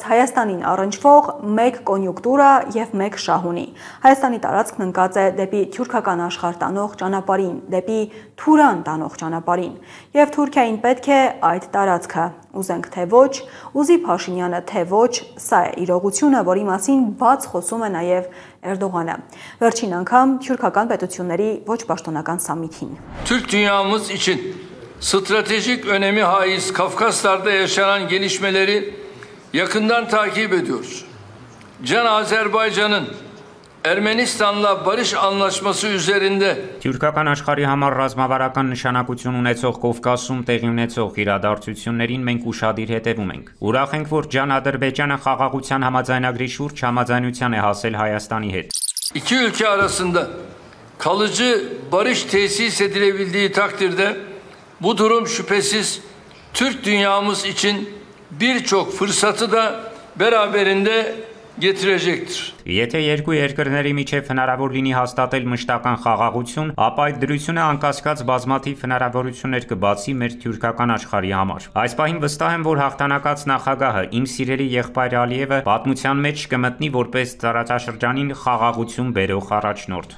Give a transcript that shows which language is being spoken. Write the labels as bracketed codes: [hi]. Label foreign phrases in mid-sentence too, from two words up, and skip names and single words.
[hy] Հայաստանին առնչվող մեկ կոնյունկտուրա եւ մեկ շահ ունի։ Հայաստանի տարածքն ընկած է դեպի թուրքական աշխարհ տանող ճանապարհին, դեպի Թուրան տանող ճանապարհին, եւ Թուրքիային պետք է այդ տարածքը, ուզենք թե ոչ, ուզի Փաշինյանը թե ոչ, սա է իրողությունը, որի մասին բաց խոսում է նաեւ Էրդողանը։ Վերջին անգամ թուրքական պետությունների ոչ պաշտոնական սամիթին։ [tr] Türk dünyamız için stratejik önemi haiz Kafkaslar'da yaşanan gelişmeleri yakından takip ediyoruz. Can Azerbaycan'ın Ermenistan'la barış anlaşması üzerinde [hy] Թուրքական աշխարհի համար ռազմավարական նշանակություն ունեցող Կովկասում տեղի ունեցող իրադարձություններին մենք ուշադիր հետևում ենք։ Ուրախ ենք, որ Can-Ադրբեջանը խաղաղության համաձայնագրի շուրջ համաձայնության է հասել Հայաստանի հետ։ [tr] İki ülke arasında kalıcı barış tesis edilebildiği takdirde bu durum şüphesiz Türk dünyamız için birçok fırsatı da beraberinde getirecektir. [hy] Եթե երկու երկրների միջև հնարավոր լինի հաստատել մշտական խաղաղություն, ապա այդ դրությունը անկասկած բազմաթիվ հնարավորություններ կբացի մեր թուրքական աշխարհի համար։ Այս պահին վստահ եմ, որ հաղթանակած նախագահը իմ սիրելի եղբայր Ալիևը պատմության մեջ կմտնի որպես տարածաշրջանին խաղաղություն բերող առաջնորդ։